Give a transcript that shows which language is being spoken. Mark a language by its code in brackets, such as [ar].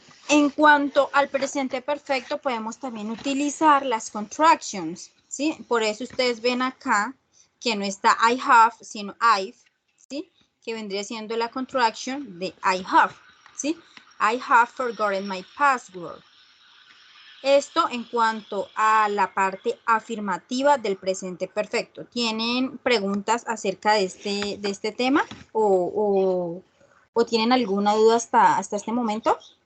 [es] En cuanto al presente perfecto, podemos también utilizar las contractions, ¿sí? Por eso ustedes ven acá que no está I have, sino I've, ¿sí? Que vendría siendo la contraction de I have, ¿sí? [en] I have forgotten my password. [es] Esto en cuanto a la parte afirmativa del presente perfecto. ¿Tienen preguntas acerca de este tema o tienen alguna duda hasta este momento?